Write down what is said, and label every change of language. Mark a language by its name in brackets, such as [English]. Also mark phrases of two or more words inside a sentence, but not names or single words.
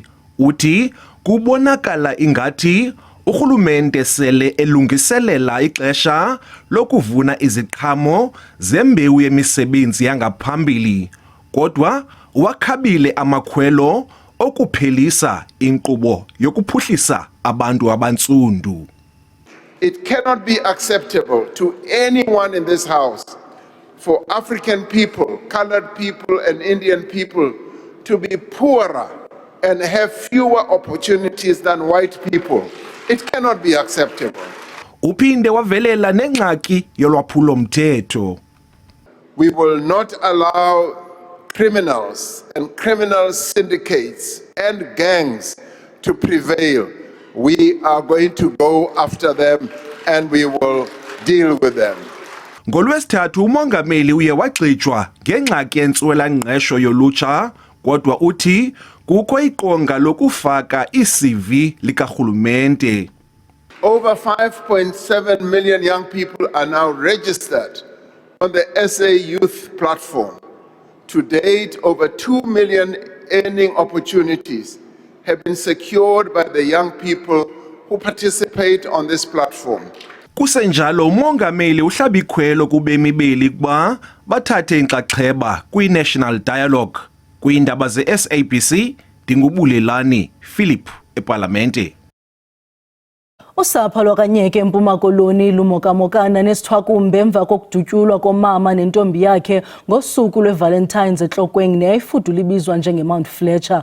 [Xhosa] Uthi kubonakala ingathi urhulumente sele elungiselela ixesha lokuvuna iziqhamo zembewu yemisebenzi yangaphambili, kodwa wakhabile amakhwelo okuphelisa inkqubo yokuphuhlisa abantu abantsundu. [English] It cannot be acceptable to anyone in this house for African people, colored people and Indian people to be poorer and have fewer opportunities than white people. It cannot be acceptable. [Xhosa] Uphinde wavelela nengxaki yolwaphulo mthetho. [English] We will not allow criminals and criminal syndicates and gangs to prevail. We are going to go after them and we will deal with them. [Xhosa] NgoLwesithathu uMongameli uye wagxijwa ngengxaki yentswela-ngqesho yolutsha, kodwa uthi kukho iqonga lokufaka i-CV likarhulumente. [English] Over 5.7 million young people are now registered on the SA Youth Platform. To date, over 2 million earning opportunities have been secured by the young people who participate on this platform. [Xhosa] Kusenjalo uMongameli uhlaba ikhwelo kubemi beli kuba bathathe inxaxheba kwi-National Dialogue. Kwiindaba ze-SABC, Ndingubulelani Philip eParlamente. Usapho lwakanyeke eMpuma Koloni lumokamokana nesithwakumbe emva kokudutyulwa komama nentombi yakhe ngosuku lweValentines eTlokweni neyayifudula ibizwa njengeMount Fletcher.